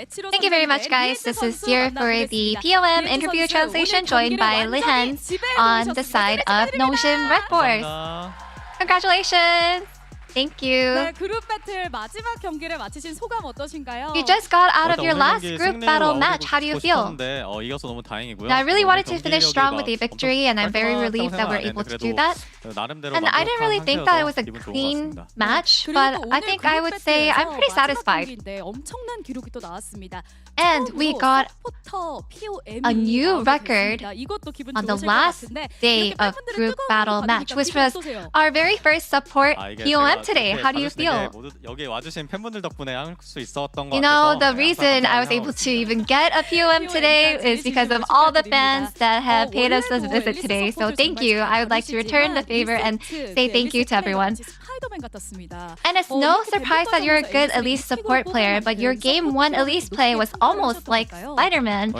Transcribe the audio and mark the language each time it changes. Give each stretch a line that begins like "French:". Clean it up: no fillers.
English: Thank you very much, guys. This is here for the POM interview translation, joined by Lihan on the side of Nongshim Red Force. Congratulations! Thank you.
Korean: 그룹 배틀 마지막 경기를 마치신 소감 어떠신가요?
English: You just got out of your last group battle match. How do you feel?
Korean: 이겨서 너무 다행이고요.
English: I really wanted to finish strong with a victory, and I'm very relieved that we're able to do that. And I didn't really think that it was a clean match, but I think I would say I'm pretty satisfied.
Korean: 엄청난 기록이 또 나왔습니다.
English: And we got a new record on the last day of group battle match, which was our very first support POM today. How do you feel?
Korean: 여기 와주신 팬분들 덕분에 할 수 있었던 것
English: You know, the reason I was able to even get a POM today is because of all the fans that have paid us a visit today. So thank you. I would like to return the favor and say thank you to everyone. And it's no surprise that you're a good Elise support player, but your game 1 Elise play was almost like Spider-Man.